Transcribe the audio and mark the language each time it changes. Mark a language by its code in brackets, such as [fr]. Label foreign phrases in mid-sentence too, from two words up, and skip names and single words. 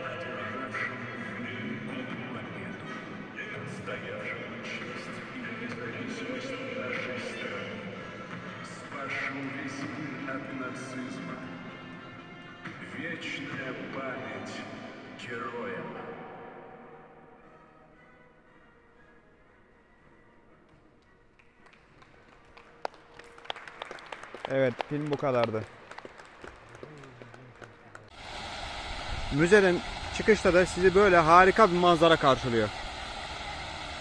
[ru] одержавшему великую победу, отстоявшему честь и независимость нашей страны, спасшему весь мир от нацизма. Вечная память героям. [tr] Evet, film bu kadardı. Müzeden çıkışta da sizi böyle harika bir manzara karşılıyor.